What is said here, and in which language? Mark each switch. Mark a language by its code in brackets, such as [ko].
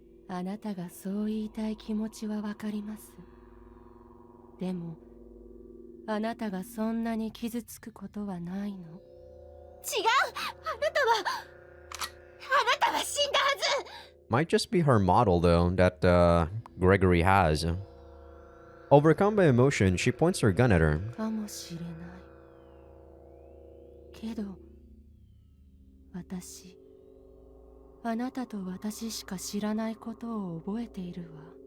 [ja] あなたがそう言いたい気持ちはわかります。でも、あなたがそんなに傷つくことはないの。違う。あなたは死んだはず。 [en] Might just be her model, though, that Gregory has. Overcome by emotion, she points her gun at her. [ja] かもしれない。けど、私、あなたと私しか知らないことを覚えているわ。